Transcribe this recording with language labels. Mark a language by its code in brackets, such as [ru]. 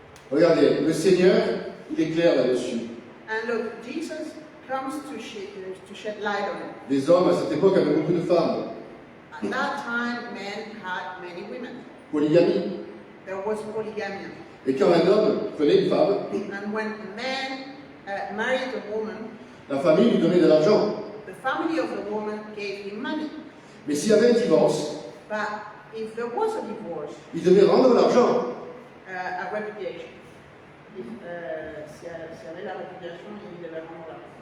[fr] Regardez, le Seigneur, il est clair là-dessus. [en] And look, Jesus comes to shed light on it. [fr] Les hommes à cette époque avaient beaucoup de femmes. [en] At that time, men had many women. [fr] Polygamie. [en] There was polygamy. [fr] Et quand un homme prenait une femme, [en] And when a man married a woman, [fr] la famille lui donnait de l'argent. [en] the family of the woman gave him money. [fr] Mais s'il y avait un divorce, [en] But if there was a divorce, [fr] il devait rendre l'argent. [en] a repudiation. [fr] Si y avait la répudiation, il devait rendre l'argent.